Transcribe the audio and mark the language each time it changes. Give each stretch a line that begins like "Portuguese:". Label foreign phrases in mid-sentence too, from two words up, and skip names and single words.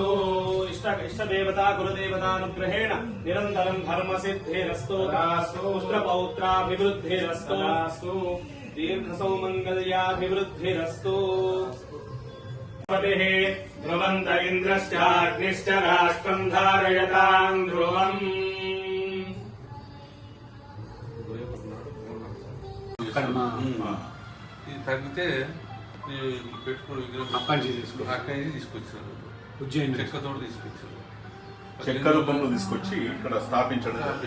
Sanskrit: इष्टदेवता गुरुदेवतानुग्रहेण निरन्तरं धर्म सिद्धिरस्तु तथास्तु। पुत्रपौत्राभिवृद्धिरस्तु तथास्तु। दीर्घसौमङ्गल्याभिवृद्धिरस्तु। ध्रुवन्त इन्द्रश्चाग्निश्च राष्ट्रं धारयताम् ध्रुवम्।
Telugu: తగ్గితే పెట్టుకుని విగ్రహం అక్కడి నుంచి తీసుకొచ్చారు. ఉజ్జయిని చెక్కతో తీసుకొచ్చారు. చెక్క రూపంలో తీసుకొచ్చి ఇక్కడ స్థాపించడం.